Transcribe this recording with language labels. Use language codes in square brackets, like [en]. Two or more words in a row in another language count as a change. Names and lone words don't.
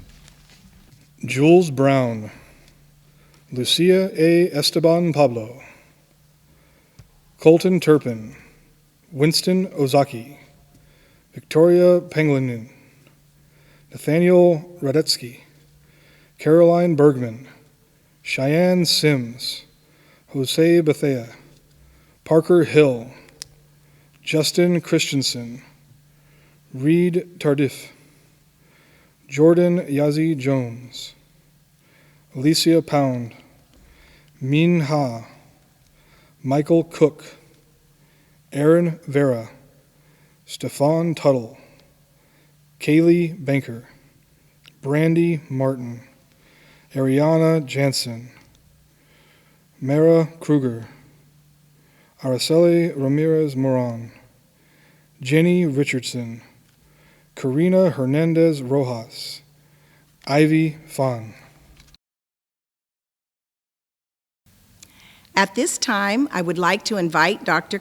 [en] Jules Brown, Lucia A. Esteban Pablo, Colton Turpin, Winston Ozaki, Victoria Penglinin, Nathaniel Radetsky, Caroline Bergman, Cheyenne Sims, Jose Bethea, Parker Hill, Justin Christensen, Reed Tardif, Jordan Yazi Jones, Alicia Pound, Min Ha, Michael Cook, Aaron Vera, Stefan Tuttle, Kaylee Banker, Brandy Martin, Ariana Jansen, Mara Kruger, Araceli Ramirez Moran, Jenny Richardson, Karina Hernandez Rojas, Ivy Fan. At this time, I would like to invite Dr.